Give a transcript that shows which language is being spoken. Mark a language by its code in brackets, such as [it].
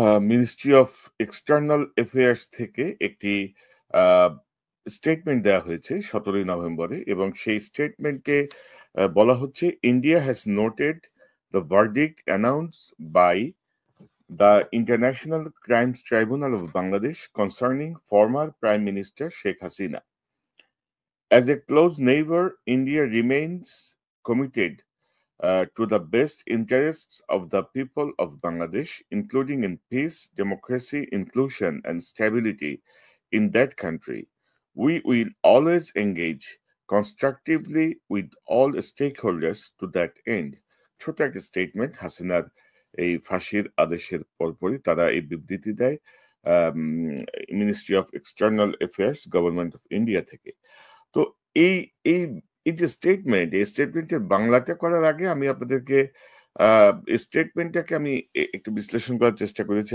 [en] ministry of external affairs [bn] থেকে একটি a statement দেয়া হয়েছে ১৭ই নভেম্বরে এবং সেই স্টেটমেন্টে বলা হচ্ছে, [en] "India has noted the verdict announced by the international crimes tribunal of Bangladesh concerning former prime minister Sheikh Hasina. As a close neighbor, India remains committed to the best interests of the people of Bangladesh, including in peace, democracy, inclusion, and stability in that country. We will always engage constructively with all stakeholders to that end." [bn] ছোট একটা statement হাসিনার এই ফাঁসির আদেশের পরপরই তারা এই বিবৃতি দেয় ministry of external affairs government of India থেকে। তো এই এই এই যে স্টেটমেন্ট, এই স্টেটমেন্টের বাংলাটা করার আগে আমি আপনাদেরকে আ এই স্টেটমেন্টটাকে আমি একটু বিশ্লেষণ করার চেষ্টা করেছি।